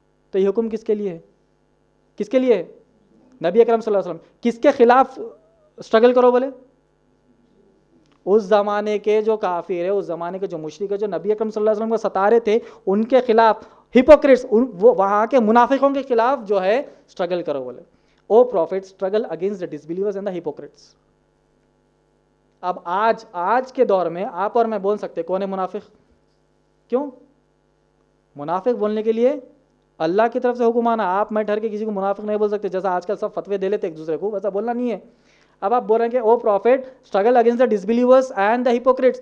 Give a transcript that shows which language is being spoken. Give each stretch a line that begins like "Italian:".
Urdu: تو یہ حکم کس کے لیے ہے؟ کس کے لیے ہے؟ نبی اکرم صلی اللہ علیہ وسلم. کس کے خلاف اسٹرگل کرو بولے؟ اس زمانے کے جو کافر ہے، اس زمانے کے جو مشرک ہے، جو نبی اکرم صلی اللہ علیہ وسلم کو ستا رہے تھے، ان کے خلاف، ہپوکریٹس، وہاں کے منافقوں کے خلاف جو ہے اسٹرگل کرو بولے.
English: O prophet struggle against the disbelievers and the hypocrites.
Urdu: اب آج کے دور میں آپ اور میں بول سکتے کون ہے منافق؟ کیوں؟ منافق بولنے کے لیے اللہ کی طرف سے حکم آنا. آپ میں ٹھہر کے کسی کو منافق نہیں بول سکتے، جیسا آج کل سب فتوے دے لیتے ایک دوسرے کو، ویسا بولنا نہیں ہے. اب آپ بول رہے ہیں کہ
English: O prophet struggle against the disbelievers and the hypocrites.